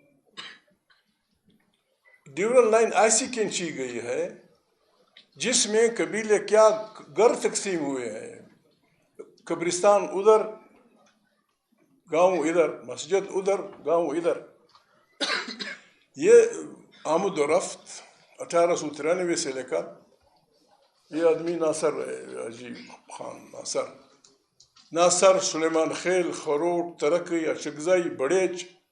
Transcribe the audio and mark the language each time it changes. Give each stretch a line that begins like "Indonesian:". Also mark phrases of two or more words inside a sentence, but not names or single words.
Urdu: ڈیورنڈ لائن ایسی کھینچی گئی ہے جس میں قبیلے کیا گر تقسیم ہوئے ہیں، قبرستان ادھر، گاؤں ادھر، مسجد ادھر، گاؤں ادھر. یہ آمد و رفت 1893 سے لے کر یہ آدمی ناصر ہے، عجیب خان ناصر، سلیمان خیل، خروٹ، ترقی، اشکزئی، بڑیچ،